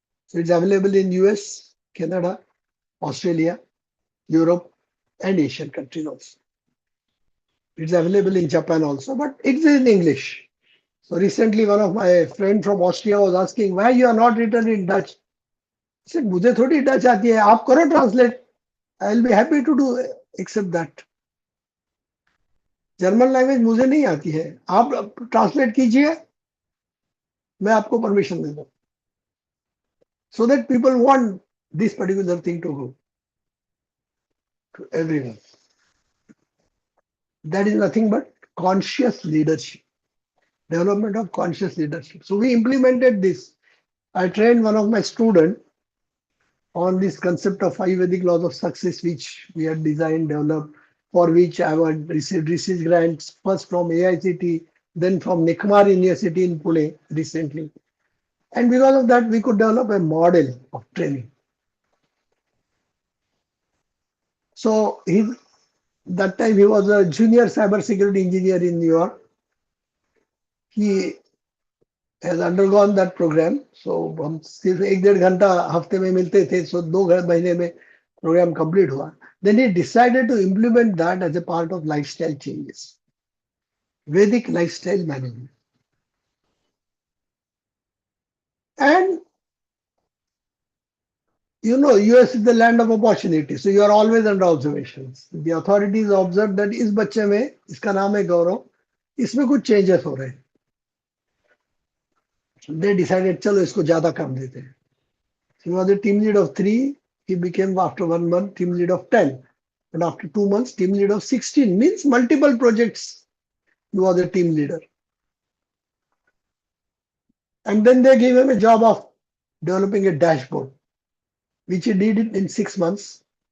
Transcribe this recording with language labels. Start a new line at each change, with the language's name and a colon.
English: So it's available in US, Canada, Australia, Europe, and Asian countries also. It's available in Japan also, but it's in English. So recently, one of my friends from Austria was asking, why you are not written in Dutch? said,
Hindi: मुझे थोड़ी Dutch आती है, आप करो translate,
English: I will be happy to do except that.
Hindi: German language मुझे नहीं आती है, आप ट्रांसलेट कीजिए, मैं आपको परमिशन दे दूं.
English: So that people want this particular thing to go to everyone. That is nothing but conscious leadership, development of conscious leadership. So we implemented this. I trained one of my students on this concept of five Vedic laws of success, which we had designed, developed, for which I had received research grants first from AICT, then from Nikmar University in Pune recently. And because of that, we could develop a model of training. So that time he was a junior cybersecurity engineer in New York. He has undergone that program.
Hindi: So हम सिर्फ एक डेढ़ घंटा हफ्ते में मिलते थे.
English: So
Hindi: 2 महीने में program complete हुआ.
English: Then he decided to implement that as a part of lifestyle changes, Vedic lifestyle management. And you know, US is the land of opportunity. So you are always under observations. The authorities observed that
Hindi: इस बच्चे में, इसका नाम है गौरव, इसमें कुछ changes हो रहे हैं.
English: They decided,
Hindi: चलो इसको ज्यादा काम देते हैं.
English: He was a team lead of 3. He became after 1 month team lead of 10. And after 2 months, team lead of 16. Means multiple projects. He was a team leader. And then they gave him a job of developing a dashboard, which he did it in 6 months.